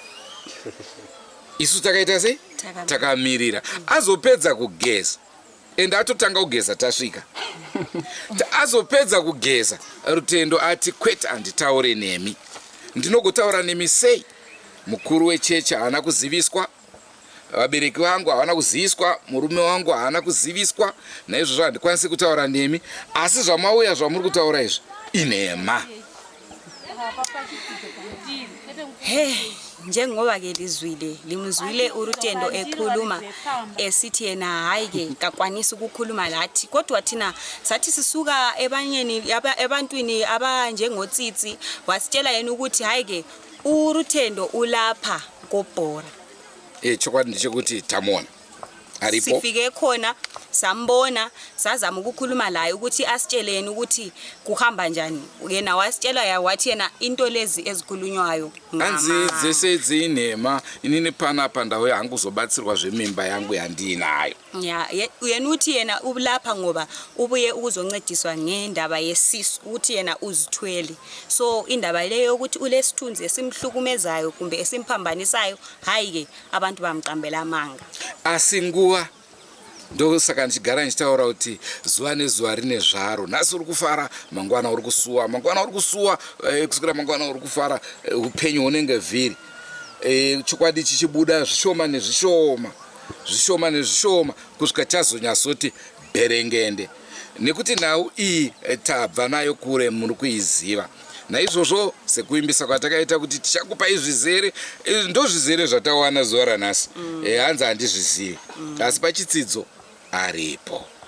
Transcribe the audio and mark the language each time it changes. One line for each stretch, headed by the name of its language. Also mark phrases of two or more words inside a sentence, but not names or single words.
Shona: isu takaita sei takamirira azopedza kugeza ende atotanga kugeza tasvika azopedza kugeza Rutendo ati kwete handitaure nemi ndinogotaura nemi sei mukuru wechechi haana kuziviswa vabereki vangu havana kuziviswa murume wangu haana kuziviswa naizvozvo handikwanisi kutaura nemi asi zvamauya zvamuri kutaura izvi inhema
North Ndebele: njengoba-ke lizwile limuzwile uRutendo ekhuluma esithi yena hayi-ke kakwanisi ukukhuluma lathi kodwa thina sathi sisuka ebantwini abanjengotsitsi wasitshela yena ukuthi hayi-ke uRutendo ulapha koBhora
Shona: chokwadi ndechekuti tamona aripo
North Ndebele: sifike khona sambona sazama ukukhuluma laye ukuthi asitsheleni ukuthi kuhamba njani yena wasitshela wathi yena into lezi ezikhulunywayo
Shona: hanzi dzese dzinhema inini panapa ndawo yangu zobatsirwa zvemimba yangu yandinayo
North Ndebele: yena uthi yena ulapha ngoba ubuye ukuzoncediswa ngendaba yesisu ukuthi yena uzithwele so indaba leyo ukuthi ulesithunzi esimhlukumezayo kumbe esimphambanisayo hayi-ke abantu bamqambela amanga
Shona: asinguva ndosaka ndichigara ndichitaura kuti zuva nezuva rine zvaro nhasi uri kufara mangwana uri kusuwa kusukira mangwana uri kufara upenyu hunenge vhiri chokwadi chichibuda zvishoma nezvishoma kusvika chazonyasoti bherengende nekuti nhau iyi tabva nayo kure muri kuiziva naizvozvo sekuimbisa kwatakaita kuti tichakupai zvizere ndozvizere zvatawana zuva ranhasi hanzi handizvizivi asi pachitsidzo aripo